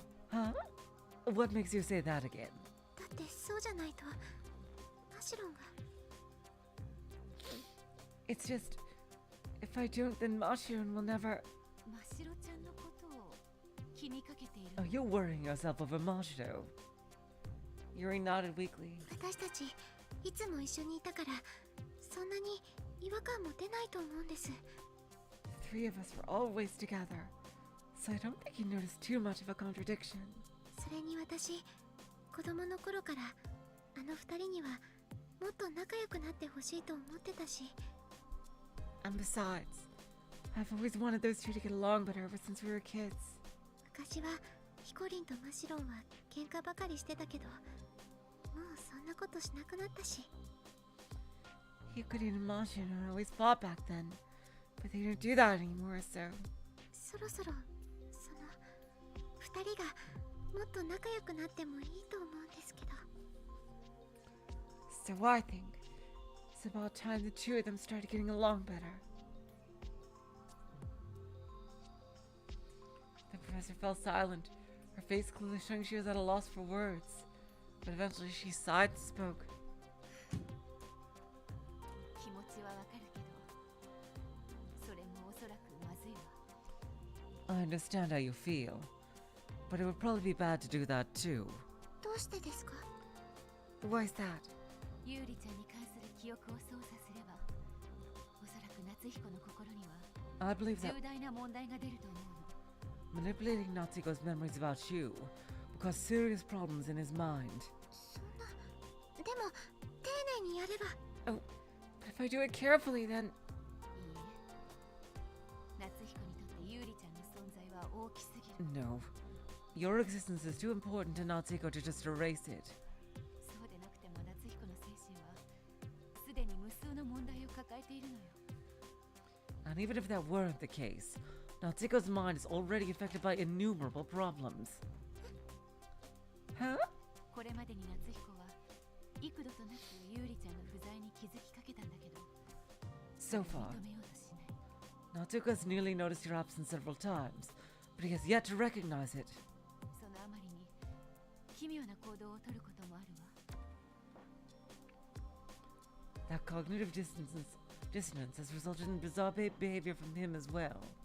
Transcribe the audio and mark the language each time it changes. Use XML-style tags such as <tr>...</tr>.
<en>Huh? What makes you say that again?</en> <ja>だってそうじゃないとマシロンが</ja> <en>It's just, if I don't, then Mashiro will never...</en> <ja>マシロちゃんのことを気にかけている</ja> <en>Oh, you're worrying yourself over Mashiro. Yuri nodded weakly.</en> <ja>私たちいつも一緒にいたからそんなに違和感持てないと思うんです</ja> <en>The three of us were always together, so I don't think you noticed too much of a contradiction.</en> <ja>それに私子供の頃からあの二人にはもっと仲良くなってほしいと思ってたし</ja> <en>And besides, I've always wanted those two to get along better ever since we were kids.</en> <ja>昔はヒコリンとマシロンは喧嘩ばかりしてたけどもうそんなことしなくなったし</ja> <en>Hikurin and Mashiro always fought back then, but they don't do that anymore, so...</en> <ja>そろそろその二人がもっと仲良くなってもいいと思うんですけど</ja> <en>So I think, It's about time the two of them started getting along better. The professor fell silent, her face clearly showing she was at a loss for words. But eventually she sighed and spoke.</en> <ja>気持ちはわかるけど、それもおそらくまずいわ。</ja> <en>I understand how you feel, but it would probably be bad to do that too.</en> <ja>どうしてですか？</ja> <en>Why is that?</en> <ja>ユーリちゃんに関する記憶を操作すれば、おそらく夏彦の心には</ja> <en>I believe that</en> <ja>重大な問題が出ると思うの。</ja> <en>manipulating Natsuko's memories about you will cause serious problems in his mind.</en> <ja>そんな、でも丁寧にやれば。</ja> <en>Oh, but if I do it carefully, then</en> <ja>いいえ。夏彦にとってユーリちゃんの存在は大きすぎる。</ja> <en>no. Your existence is too important to Natsuko to just erase it.</en> <ja>そうでなくても夏彦の精神はすでに無数の問題を抱えているのよ。</ja> <en>And even if that weren't the case, Natsuko's mind is already affected by innumerable problems. Huh?</en> <ja>これまでに夏彦は幾度となくユーリちゃんの不在に気づきかけたんだけど、</ja> <en>So far,</en> <ja>認めようとしない。</ja> <en>Natsuko's nearly noticed your absence several times, but he has yet to recognize it.</en> <ja>そのあまりに奇妙な行動をとることもあるわ。</ja> <en>That cognitive dissonance has resulted in bizarre behavior from him as well.</en>